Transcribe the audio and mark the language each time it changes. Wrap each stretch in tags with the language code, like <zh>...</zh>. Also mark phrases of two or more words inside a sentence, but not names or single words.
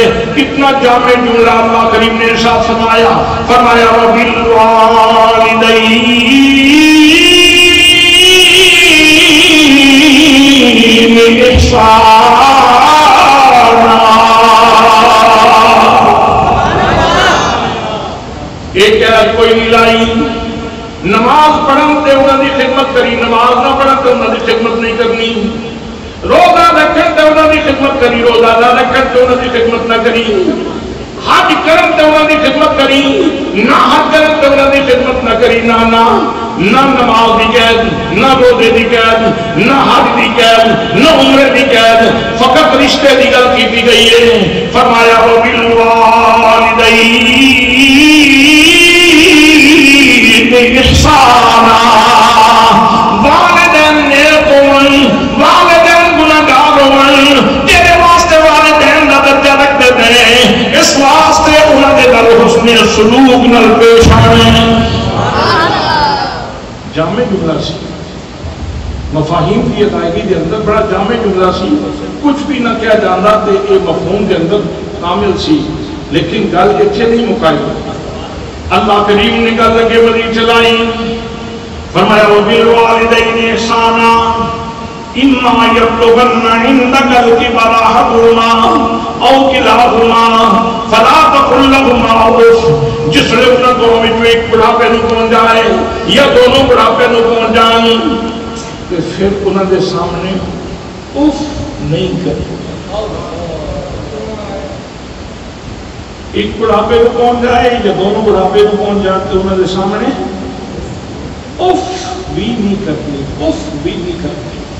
<ur>کتنا جامع جملہ اللہ کریم نے ارشاد فرمایا</ur> <ar>وبالوالدین احسانا.</ar> <pa>ایک کہہ کوئی نہیں لائی, نماز پڑھن تے انہوں نے خدمت کری, نماز نہ پڑھن تے انہوں نے خدمت نہیں کرنی. روزہ رکھن تے انہوں نے خدمت کری, روزہ نہ رکھن تے انہوں نے خدمت نہ کری. حج کرن تے انہوں نے خدمت کری, نہ حج کرن تے انہوں نے خدمت نہ کری. نہ نماز دی قید, نہ روزے دی قید, نہ حج دی قید, نہ عمرے دی قید, فقط رشتے دی گل کی گئی ہے. فرمایا</pa> <ar>وبالوالدین احسانا,</ar> <pa>والدین نیک ہون, والدین گناہگار ہون, تیرے واسطے والدین دا درجہ رکھتے ہیں, اس واسطے انہاں دے نال حسن سلوک نال پیش آنے. جامع جملہ سی, مفاہیم کی ادائیگی دے اندر بڑا جامع جملہ سی, کچھ بھی نہ کیا جانا تے یہ مفہوم دے اندر کامل سی. لیکن گل اتنے نہیں مکائی, اللہ کریم نے گل لگے بڑی چلائی.</pa> <ar>فرمایا وبالوالدین احسانا اما یبلغن عندک الکبر احدہما او کلاہما فلا تقل لہما اف.</ar> <ur>جس نے انہوں دونوں میں جو ایک بڑھاپے نو پہنچ جائے یا دونوں بڑھاپے نو پہنچ جائیں تو پھر انہوں نے سامنے اف نہیں کرے. ایک بڑھاپے کو پہنچ جائے یا دونوں بڑھاپے کو پہنچ جائے تو انہوں نے سامنے اف بھی نہیں کرتی, اف بھی نہیں کرتی.</ur>